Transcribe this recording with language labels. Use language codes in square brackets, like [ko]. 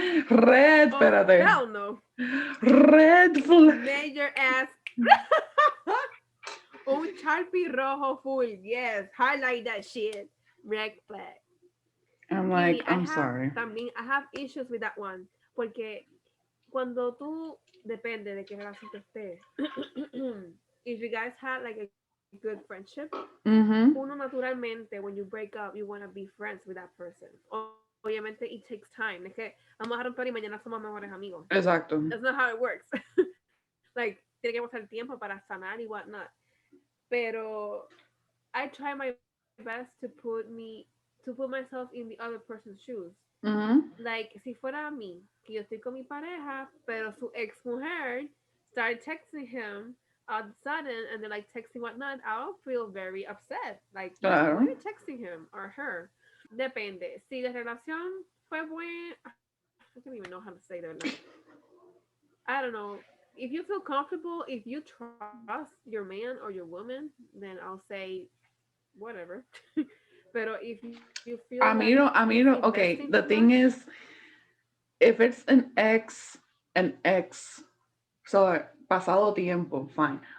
[en] Red, Oh, [es] espérate. [en] hell no. Red flag. Major ass. [es] Un Sharpie rojo [en] full. Yes. Highlight that shit. Red flag. I'm Kiwi, like, I'm sorry. I have issues with that one. [es] Porque cuando tú, depende de qué relación tú estés. [en] If you guys had like a good friendship, uno Mm-hmm. naturalmente, when you break up, you want to be friends with that person. Obviamente, it takes time. [es] Es que vamos a romper y mañana somos mejores amigos. Exacto. [en] That's not how it works. [es] Like, tiene que pasar tiempo para sanar y whatnot. [en] Pero I try my best to put myself in the other person's shoes. Mm-hmm. Like, [es] si fuera a mí, que yo estoy con mi pareja, pero su ex mujer [en] started texting him all of a sudden and they're like texting whatnot, I'll feel very upset. Like, why are [es] Claro. [en] you texting him or her? Depende. [es] Si la relación fue buena, [en] I don't even know how to say that. Like, I don't know. If you feel comfortable, if you trust your man or your woman, then I'll say whatever. But if you feel like it's investing too Okay, the much, thing is, if it's an ex, so [es] pasado tiempo, [en] fine.